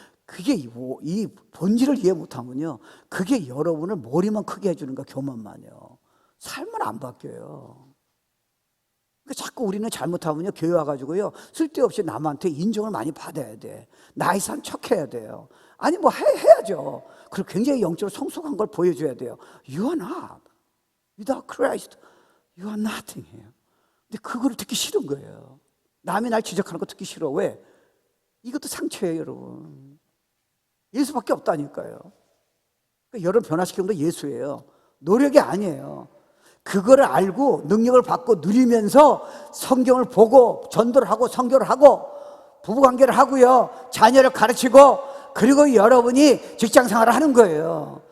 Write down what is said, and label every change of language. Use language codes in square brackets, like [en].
[ko] 그게 이 본질을 이해 못하면요, 그게 여러분을 머리만 크게 해주는 거 교만만요. 삶은 안 바뀌어요. 그러니까 자꾸 우리는 잘못하면요, 교회 와가지고요, 쓸데없이 남한테 인정을 많이 받아야 돼. 나이산 척해야 돼요. 아니 뭐 해야죠. 그리고 굉장히 영적으로 성숙한 걸 보여줘야 돼요. [en] You are not. Without Christ, you are nothing [ko] 해요. 근데 그거를 듣기 싫은 거예요. 남이 날 지적하는 거 듣기 싫어. 왜? 이것도 상처예요, 여러분. 예수밖에 없다니까요. 그러니까 여러분 변화시키는 건 예수예요. 노력이 아니에요. 그거를 알고 능력을 받고 누리면서 성경을 보고 전도를 하고 선교를 하고 부부관계를 하고요, 자녀를 가르치고, 그리고 여러분이 직장생활을 하는 거예요.